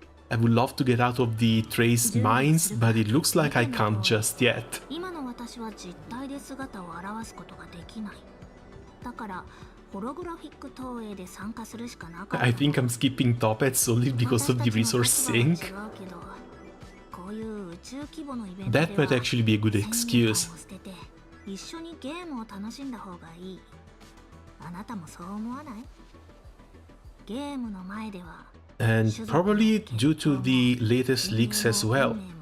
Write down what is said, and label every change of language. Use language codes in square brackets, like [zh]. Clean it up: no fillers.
[en] I would love to get out of the Trace mines, but it looks like I can't just yet. [ja] 今の私は実体で姿を現すことができない。だからホログラフィック投影で参加するしかなかった。 [en] I think I'm skipping top hats only because of the resource sink. [ja] こういう宇宙規模のイベントで [en] That might actually be a good excuse. [ja] 一緒にゲームを楽しんだ方がいい。あなたもそう思わない？ゲームの前では [en] And probably due to the latest leaks as well.